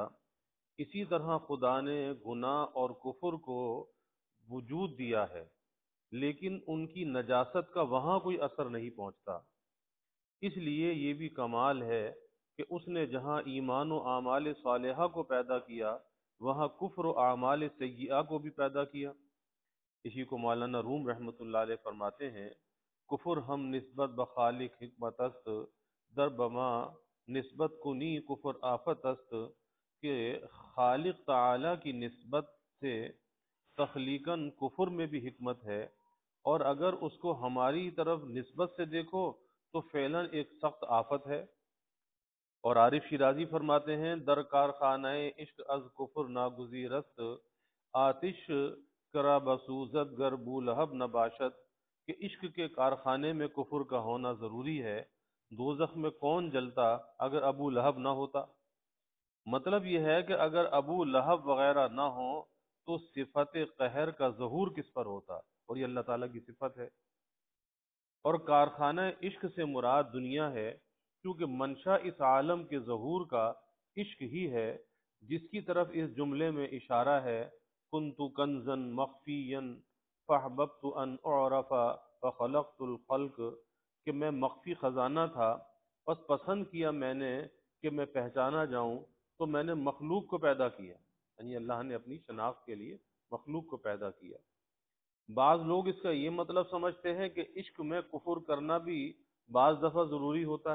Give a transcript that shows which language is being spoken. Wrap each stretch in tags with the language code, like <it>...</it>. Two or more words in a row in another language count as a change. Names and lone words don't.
<ur>اسی طرح خدا نے گناہ اور کفر کو وجود دیا ہے، لیکن ان کی نجاست کا وہاں کوئی اثر نہیں پہنچتا. اس لیے یہ بھی کمال ہے کہ اس نے جہاں ایمان و اعمال صالحہ کو پیدا کیا وہاں کفر و اعمال سیئہ کو بھی پیدا کیا. اسی کو مولانا روم رحمۃ اللہ علیہ فرماتے ہیں،</ur> <fa>کفر ہم نسبت بخالق حکمت است، در بما نسبت کنی کفر آفت است.</fa> <ur>کہ خالق تعالی کی نسبت سے تخلیقاً کفر میں بھی حکمت ہے، اور اگر اس کو ہماری طرف نسبت سے دیکھو تو فعلاً ایک سخت آفت ہے. اور عارف شیرازی فرماتے ہیں،</ur> <fa>در کارخانہ عشق از کفر ناگزیر است، آتش کرا بسوزد گر بولہب نباشد.</fa> <ur>کہ عشق کے کارخانے میں کفر کا ہونا ضروری ہے. دوزخ میں کون جلتا اگر ابو لہب نہ ہوتا؟ مطلب یہ ہے کہ اگر ابو لہب وغیرہ نہ ہوں تو صفت قہر کا ظہور کس پر ہوتا؟ اور یہ اللہ تعالیٰ کی صفت ہے. اور کارخانہ عشق سے مراد دنیا ہے، کیونکہ منشا اس عالم کے ظہور کا عشق ہی ہے، جس کی طرف اس جملے میں اشارہ ہے.</ur> <ar>کنت کنزا مخفیا فاحببت ان اعرف فخلقت الخلق.</ar> <ur>کہ میں مخفی خزانہ تھا، بس پسند کیا میں نے کہ میں پہچانا جاؤں، تو میں نے مخلوق کو پیدا کیا. یعنی اللہ نے اپنی شناخت کے لیے مخلوق کو پیدا کیا. بعض لوگ اس کا یہ مطلب سمجھتے ہیں کہ عشق میں کفر کرنا بھی بعض دفعہ ضروری ہوتا ہے.</ur>